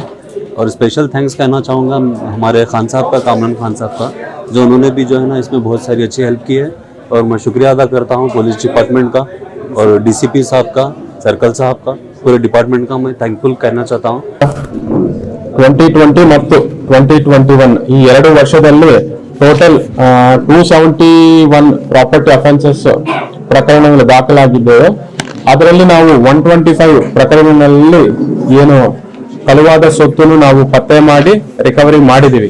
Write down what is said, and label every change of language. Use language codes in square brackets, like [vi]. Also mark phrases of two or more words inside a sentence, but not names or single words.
[hi] और [en] special thanks [hi] कहना चाहूँगा हमारे खान साहब का, कामरान खान साहब का, जो उन्होंने भी जो है ना इसमें बहुत सारी अच्छी हेल्प की है। और मैं शुक्रिया अदा करता हूँ [en] police department [hi] का और DCP साहब का, सर्कल साहब का, पूरे डिपार्टमेंट का मैं थैंकफुल कहना चाहता हूँ। [kn] 2020 ಮತ್ತು 2021 ಈ 2 ವರ್ಷದಲ್ಲಿ ಟೋಟಲ್ 271 [en] property offences [kn] ಪ್ರಕರಣಗಳು ದಾಖಲಾಗಿದ್ದವು. ಅದರಲ್ಲಿ ನಾವು 125 ಪ್ರಕರಣಗಳಲ್ಲಿ ಏನು ಕಳುವಾದ ಸೊತ್ತನ್ನು ನಾವು ಪತ್ತೆ ಮಾಡಿ ರಿಕವರಿ ಮಾಡಿದೀವಿ.